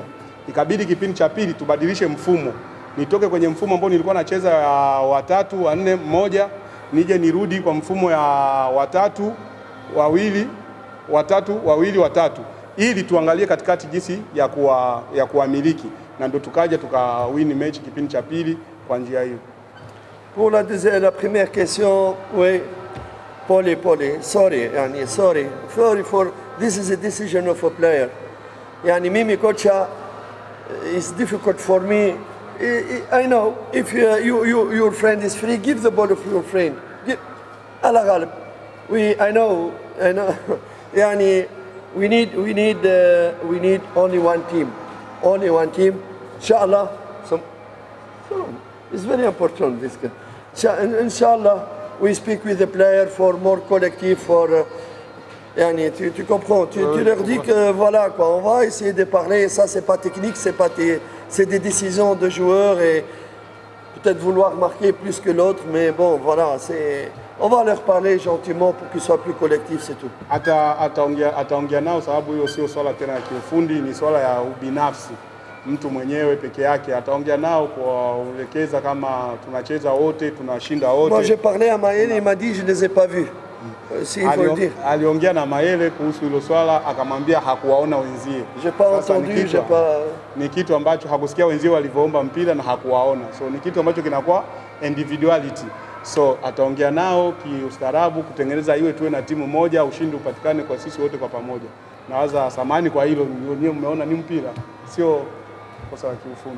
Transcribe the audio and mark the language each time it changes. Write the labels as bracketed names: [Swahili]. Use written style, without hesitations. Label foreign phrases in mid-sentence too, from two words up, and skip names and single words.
[Swahili] Ikabidi kipindi cha pili tubadilishe mfumo. Nitoke kwenye mfumo ambao nilikuwa nacheza ya 3, 4, 1, nije nirudi kwa mfumo ya 3, 2, 3 ili tuangalie katikati jinsi ya kuamiliki na ndo tukaja tukawini mechi kipindi cha pili kwa njia hiyo. [French] Pour la première question, oui, [English] Paulie, sorry for this is a decision of a player. [Swahili] Yani mimi kocha, [English] it's difficult for me. I know if your friend is free, give the ball to your friend. [Arabic] Ala ghalib. [English] I know. Yani we need only one team. [Arabic] Inshallah. [English] It's very important this. [French] Inshallah, [English] we speak with the player for more collective, [French] for tu comprends, tu leur dis que voilà quoi, on va essayer de parler, ça c'est pas technique, c'est des décisions de joueurs et peut-être vouloir marquer plus que l'autre, mais bon voilà, on va leur parler gentiment pour qu'ils soient plus collectifs, c'est tout. [Swahili] Ataongea nao sababu hiyo sio swala tena ya kiufundi, ni swala ya ubinafsi. Mtu mwenyewe peke yake ataongea nao kuwaelekeza kama tunacheza wote, tunashinda wote. [French] Moi j'ai parlé à Mayele, il m'a dit je les ai pas vus. Si il faut le dire. [Swahili] Aliongea na Mayele kuhusu hilo swala, akamwambia hakuwaona wenzie. [French] J'ai pas entendu, j'ai pas. [Swahili] Ni kitu ambacho hakusikia wenzie walivyoomba mpira na hakuwaona. So ni kitu ambacho kinakuwa individuality. So ataongea nao kiustaarabu kutengeneza iwe tuwe na timu moja, ushindi upatikane kwa sisi wote kwa pamoja. Nawaza samani kwa hilo, ndio mmeona ni mpira, sio kosa la kiufundi.